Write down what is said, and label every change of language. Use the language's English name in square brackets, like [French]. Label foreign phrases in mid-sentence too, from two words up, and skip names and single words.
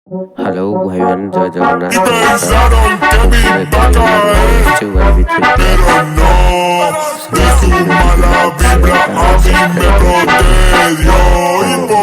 [Bangla] হ্যালো ভাইজান, জয় জগন্নাথ। [Spanish] Y [Bangla] নমস্কার। [Spanish] pensaron que [Bangla] খুব [Spanish] me [Bangla] সুন্দর [Spanish] iba [Bangla] একটা [Spanish] a [Bangla] গান [Spanish] caer, [Bangla] হচ্ছে ওয়ান বি থ্রি প্লাস। [Spanish] pero no, [Bangla] সো [Spanish] de su [Bangla] ভিডিওটিকে [Spanish] mala [English] like share [Spanish] vibra a mí me [Bangla] সাবস্ক্রাইব করে দিন। [Spanish] protedió. Y [Bangla] ধন্যবাদ।